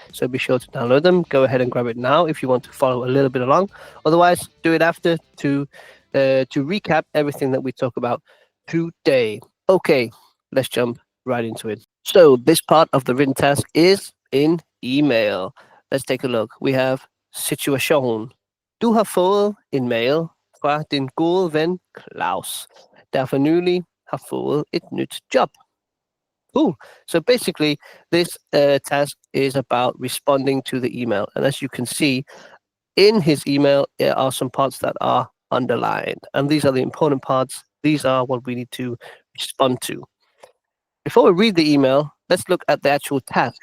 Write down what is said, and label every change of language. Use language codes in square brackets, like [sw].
[en] So be sure to download them. Go ahead and grab it now if you want to follow a little bit along. Otherwise, do it after to recap everything that we talk about today. Okay, let's jump right into it. So this part of the written task is in email. Let's take a look. We have situation. [da] Du har fået en mail fra din gode ven Claus, der for nylig har fået et nyt job. [en] Cool. So basically, this task is about responding to the email. And as you can see, in his email, there are some parts that are underlined. And these are the important parts. These are what we need to respond to. Before we read the email, let's look at the actual task.